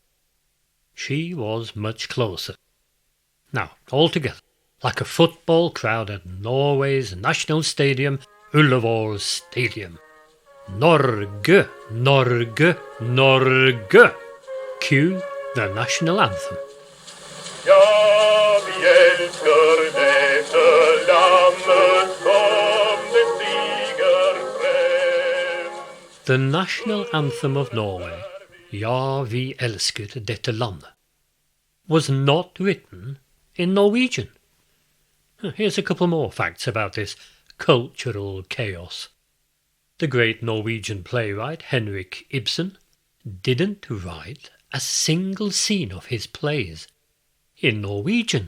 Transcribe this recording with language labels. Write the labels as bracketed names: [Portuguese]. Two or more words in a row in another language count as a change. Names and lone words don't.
[English] She was much closer. Now, altogether, like a football crowd at Norway's national stadium, Ullevål Stadium. [Norwegian] Norge, Norge, Norge. [English] Cue the national anthem. [Norwegian] Ja, vi elsker dette landet som det stiger frem. [English] The national anthem of Norway, [Norwegian] Ja, vi elsker dette landet, [English] was not written in Norwegian. Here's a couple more facts about this cultural chaos. The great Norwegian playwright Henrik Ibsen didn't write a single scene of his plays in Norwegian.